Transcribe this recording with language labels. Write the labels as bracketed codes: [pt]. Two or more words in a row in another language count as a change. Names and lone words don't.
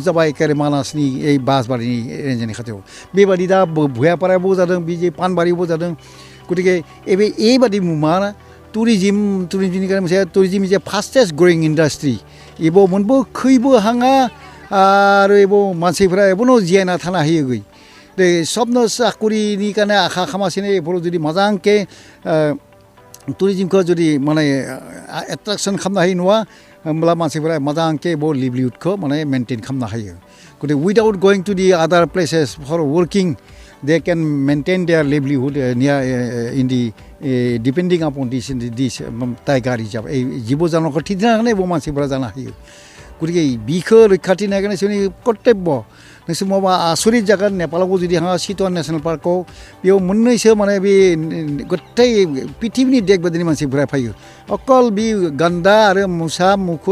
[brx] जाबाय एखेबारे मानासनि এই बासबारिनि रेन्जनि खाथियाव बेबायदि दा भुयापारायावबो जादों बिदि पानबारियावबो जादों गतिके एबायदि मा टुरिजमनि कारण मोनसे [en] tourism is a fastest growing industry [brx] एबाव मोनबो खैबो हाङा आरो एबाव मानसिफोरा एबनो जियायना थानो हायो गै दे सबनो चाकरिनि कारण आखा खामासिनो एफोराव जुदि मोजांके टुरिजमखौ जुदि माने एट्राक्शन खालामनो हायो नङा होमब्ला मानसिफोरा मोजांके एबाव लिभलिहुडखौ माने मेनटेन खालामनो हायो गतिके [en] without going to the other places for working they can maintain their livelihood in the depending upon this tiger reserve [brx] जिब जुनारखौ थिनानै एबाव मानसिफोरा जानो हायो गतिके बिखौ रैखाथि होनायनि जोंनि कर्तब्य नोंसोर माबा आसरित जागोन नेपालावबो जुदि हाङा चितवन नेशनेल पार्कआव बेयाव मोननैसो माने बे गथाय पृथिबिनि देख बादिनि मानसिफोरा फैयो अकल बे गान्दा आरो मोसा मुफुर